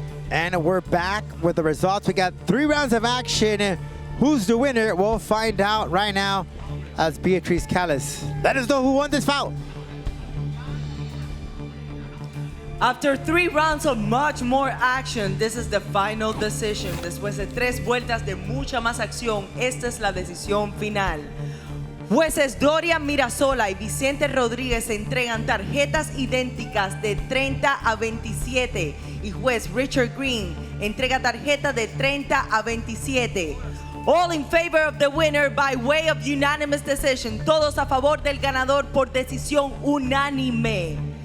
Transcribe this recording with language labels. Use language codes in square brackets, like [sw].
[en] And we're back with the results. We got 3 rounds of action. Who's the winner? We'll find out right now as Beatriz Calles. Let us know who won this bout. After 3 rounds of much more action, this is the final decision. [es] Después de 3 vueltas de mucha más acción, esta es la decisión final. Jueces Dorian Mirasola y Vicente Rodríguez se entregan tarjetas idénticas de 30 a 27 y juez Richard Green entrega tarjeta de 30 a 27. [en] All in favor of the winner by way of unanimous decision. [es] Todos a favor del ganador por decisión unánime.